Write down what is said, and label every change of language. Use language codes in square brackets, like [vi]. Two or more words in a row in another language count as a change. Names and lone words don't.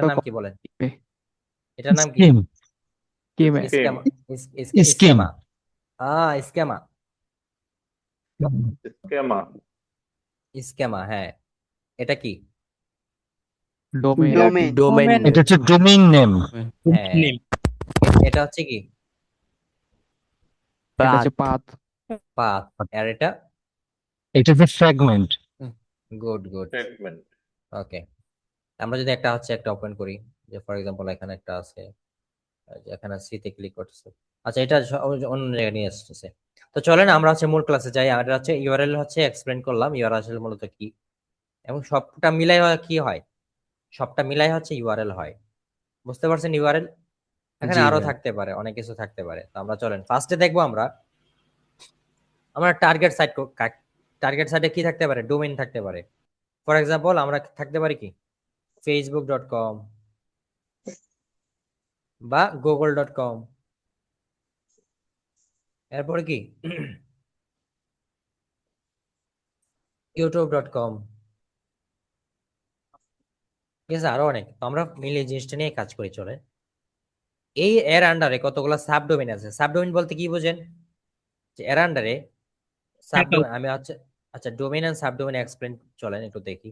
[bn] ওটা নাম কি বলেন, কপি এটার নাম কি? কি ভাই স্কেমা। Scheme. স্কেমা। স্কেমা। স্কেমা। স্কেমা, হ্যাঁ। এটা কি? ডোমেইন ডোমেইন ডোমেইন [en] It is a domain name. [bn] হ্যাঁ, এটা হচ্ছে কি এটা পাথ। হচ্ছে পাথ পাথ। আর এটা [en] It is a fragment. good good. [bn] সেগমেন্ট। ওকে, আমরা যদি একটা ওপেন করি, যে [en] for example [bn] এখানে একটা আছে, এই যে এখানে সিতে ক্লিক করতেছে, আচ্ছা এটা অন্য জায়গায় নিয়ে আসতেছে। তো চলেন আমরা হচ্ছে মূল ক্লাসে যাই। আমরা হচ্ছে ইউআরএল হচ্ছে এক্সপ্লেন করলাম ইউআরএল আসলে মূলত কি, এবং সবটা মিলাই কি হয়, সবটা মিলাই হচ্ছে ইউআরএল হয়। বুঝতে পারছেন ইউআরএল? এখানে জি আরো ভাইয়া। থাকতে পারে, অনেক কিছু থাকতে পারে। তো আমরা চলেন ফার্স্টে দেখবো আমরা টার্গেট সাইটে কি থাকতে পারে, ডোমেইন থাকতে পারে। [en] for example [bn] আমরা থাকতে পারি কি facebook.com বা google.com, এরপরে কি youtube.com, ঠিক আছে, আরো অনেক। তো আমরা মিলে জিনিসটা নিয়ে কাজ করি চলে। এই এর আন্ডারে কতগুলো সাবডোমেইন আছে। সাবডোমেইন বলতে কি বোঝেন, যে এর আন্ডারে সাবডোমেইন আমি হচ্ছে, আচ্ছা [en] domain and subdomain explain [bn] চলেন একটু দেখি।